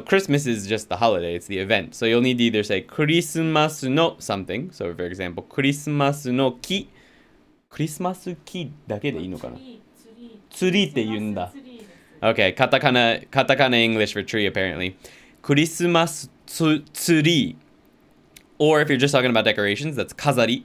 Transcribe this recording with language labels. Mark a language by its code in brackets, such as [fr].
[en] So Christmas is just the holiday, it's the event. So you'll need to either say クリスマスの something. [ja] So for example, クリスマスの木。クリスマス木だけでいいのかな？ツリーって言うんだ。 [en] Okay, katakana English for tree apparently. Christmas tree. Or if you're just talking about decorations, that's 飾り.